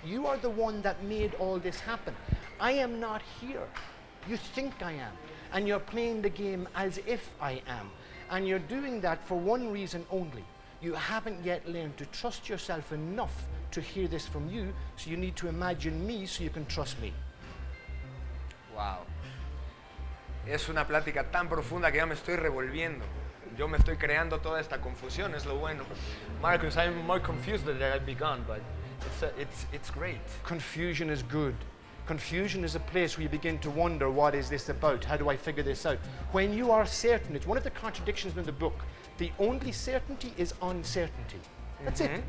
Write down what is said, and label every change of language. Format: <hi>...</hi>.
<en>You are the one that made all this happen. I am not here. You think I am. And you're playing the game as if I am. And you're doing that for one reason only. You haven't yet learned to trust yourself enough to hear this from you, so you need to imagine me so you can trust me. Wow.</en> <es>Es una plática tan profunda que ya me estoy revolviendo. Yo me estoy creando toda esta confusión, es lo bueno.</es> <en>Marcus, I'm more confused than I've begun, but it's great. Confusion is good. Confusion is a place where you begin to wonder, what is this about? How do I figure this out? When you are certain, it's one of the contradictions in the book. The only certainty is uncertainty. That's it.</en>